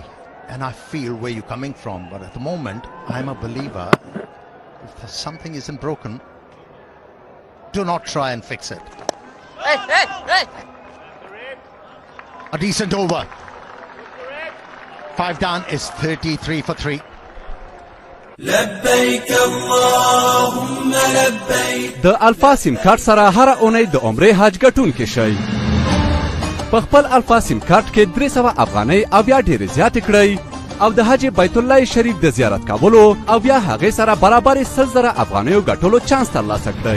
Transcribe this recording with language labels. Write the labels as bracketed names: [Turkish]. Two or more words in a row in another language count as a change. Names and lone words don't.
[English] And I feel where you're coming from. But at the moment, I'm a believer. If something isn't broken, do not try and fix it. Hey! A decent over. 5 down is 33 for 3. [Pashto] د الفا سیم کارت سره هر اونۍ د عمرې حج ګټون کې شئ. په خپل الفا سیم کارت کې 300 افغانۍ او یا ډېرې زیاتې کړئ او د حج بیت الله شریف د زیارت کولو او یا هغې سره برابر 100,000 افغانیو ګټلو چانس ترلاسه کړئ.